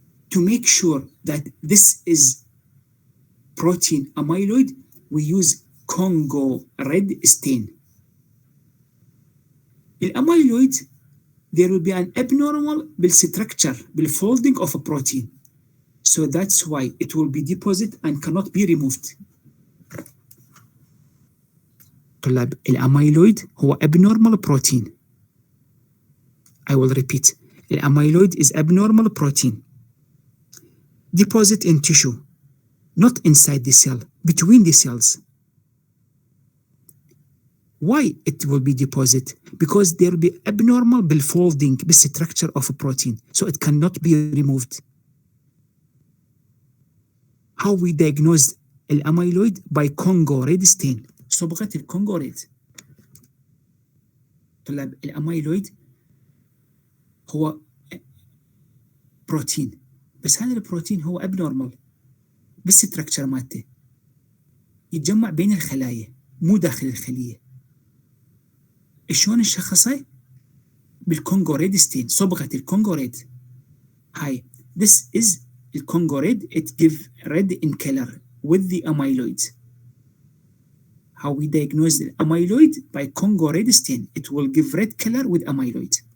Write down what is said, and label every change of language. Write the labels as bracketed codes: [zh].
[en] To make sure that this is protein amyloid, we use Congo red stain. الاميلويد, there will be an abnormal بالstructure, بالfolding of a protein. So that's why it will be deposited and cannot be removed. [ar] طلاب, الاميلويد هو [en] abnormal protein. I will repeat. الاميلويد is abnormal protein. Deposit in tissue, not inside the cell, between the cells. Why it will be deposit? Because there will be abnormal بالfolding بالstructure of a protein, so it cannot be removed. How we diagnose الاميلويد? By Congo red stain, [ar] صبغة الكونغو ريد. طلاب, الاميلويد هو بروتين, بس هذا البروتين هو [en] abnormal [ar] بالستركتشر مالته, يتجمع بين الخلايا مو داخل الخلية. شلون نشخصه؟ بالكونغو ريد ستين, صبغة الكونغو ريد. [en] هاي, this is الكونغو red, it give red in color with the amyloid. How we diagnose the amyloid? By Congo red stain, it will give red color with amyloid.